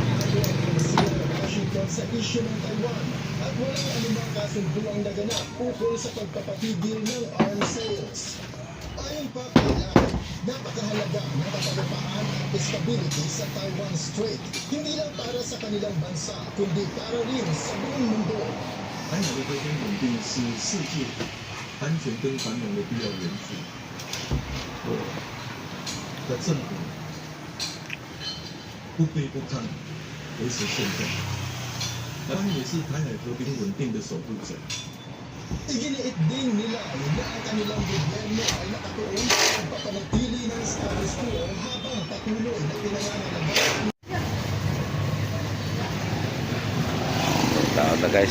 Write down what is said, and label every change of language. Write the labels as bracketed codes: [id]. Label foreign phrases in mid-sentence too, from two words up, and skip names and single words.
[tl] Washington sa issue ng Taiwan at walang anumang kasunduang naganap ukol sa pagpapatigil ng [en] arms sales. [tl] Ayon pa kay Lai, napakahalaga ng kapayapaan at stability sa Taiwan Strait, hindi lang para sa kanilang bansa, kundi para rin sa buong mundo. [zh] 台海的和平稳定是世界安全跟繁荣的必要元素。我的政府不卑不亢，维持现状。台湾也是台海和平稳定的守护者。 [tl] Iginiit din nila na ang kanilang gobyerno ay nakatuon sa pagpapanatili ng status quo habang patuloy na pinangangalagaan. Taon na guys.